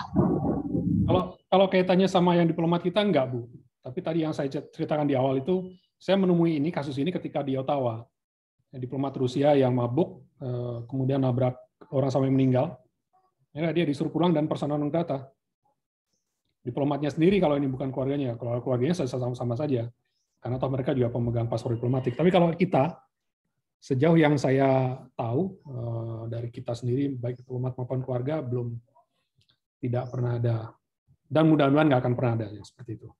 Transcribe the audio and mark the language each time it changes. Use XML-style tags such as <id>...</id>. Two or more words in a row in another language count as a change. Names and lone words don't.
<id>Kalau kaitannya sama yang diplomat kita enggak Bu. Tapi tadi yang saya ceritakan di awal itu, saya menemui kasus ini ketika di Ottawa. Diplomat Rusia yang mabuk, kemudian nabrak orang sampai meninggal. Ya, dia disuruh pulang dan</id> <la>persona non grata.</la> <id>Diplomatnya sendiri kalau ini bukan keluarganya, kalau keluarganya sama-sama saja, karena toh mereka juga pemegang paspor diplomatik. Tapi kalau kita, sejauh yang saya tahu dari kita sendiri, baik diplomat maupun keluarga, tidak pernah ada, dan mudah-mudahan nggak akan pernah ada yang seperti itu.</id>